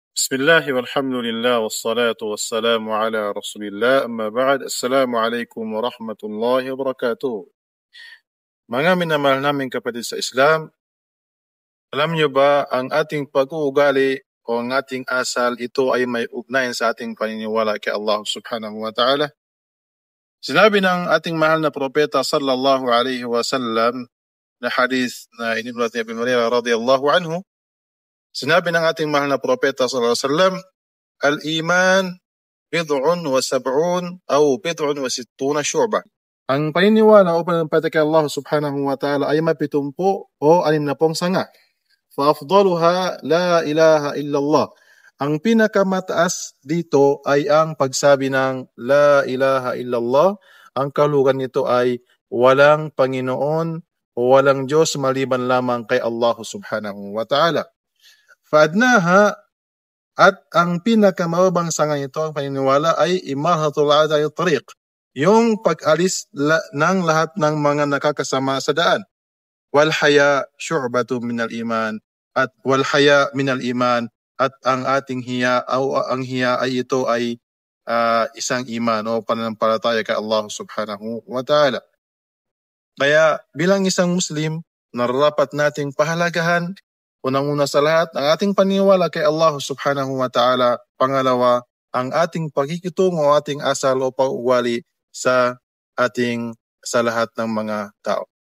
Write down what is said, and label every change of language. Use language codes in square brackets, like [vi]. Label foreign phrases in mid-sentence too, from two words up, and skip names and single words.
[ar] بسم الله والحمد لله والصلاة والسلام على رسول الله أما بعد. السلام عليكم ورحمة الله وبركاته. [tl] Mga minamahal naming kapatid sa Islam, alam niyo ba ang ating pag-uugali o ang ating asal, ito ay may ugnayan sa ating paniniwala kay Allah [ar] سبحانه وتعالى. [tl] Sinabi ng ating mahal na propeta [ar] صلى الله عليه وسلم [tl] na hadith na ininulat ni Abu Hurairah [ar] رضي الله عنه, [tl] sinabi ng ating mahal na propeta [ar] صلى الله عليه وسلم الإيمان بضع وسبعون أو بضع وستون شعبة. [tl] Ang paniniwala o pananampalataya kay Allah [ar] سبحانه وتعالى [tl] ay mapitumpo o 60 sanga. [ar] فأفضلها لا إله إلا الله. [tl] Ang pinakamataas dito ay ang pagsabi ng [ar] لا إله إلا الله. [tl] Ang kahulugan nito ay walang Panginoon o walang Diyos maliban lamang kay Allah [ar] سبحانه وتعالى. Faadnaha, [tl] at ang pinakamababang sanga nito, ang paniniwala, ay [ar] إماطة الأذى الطريق, [tl] yung pag-alis ng lahat ng mga nakakasama sa daan. [ar] والحياء شعبة من الإيمان, at والحياء من الإيمان, [tl] at ang ating hiya o ang hiya ay ito ay isang iman o pananampalataya kay Allah [ar] سبحانه وتعالى. [tl] Kaya bilang isang Muslim, nararapat nating pahalagahan unang-una sa lahat ang ating paniniwala kay Allah [ar] سبحانه وتعالى. [tl] Pangalawa, ang ating pakikitungo o ating asal o pag-ugali sa lahat ng mga tao.